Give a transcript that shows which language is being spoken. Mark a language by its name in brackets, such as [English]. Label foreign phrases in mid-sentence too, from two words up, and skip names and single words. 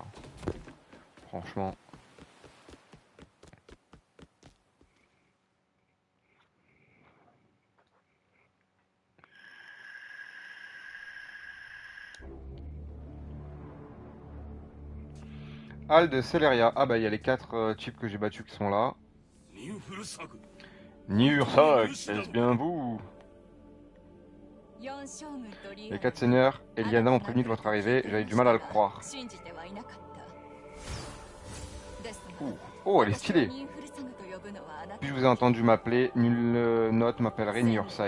[French] Franchement. Halle de Celeria. Ah bah il y a les 4 types que j'ai battus qui sont là. [Japanese] ニューフルサグ [French] Nursak, est-ce bien vous? Les 4 seigneurs, Eliana m'ont prévenu de votre arrivée, j'avais du mal à le croire. Ouh. Oh, elle est stylée. Puis je vous ai entendu m'appeler, nulle note m'appellerait Nursak.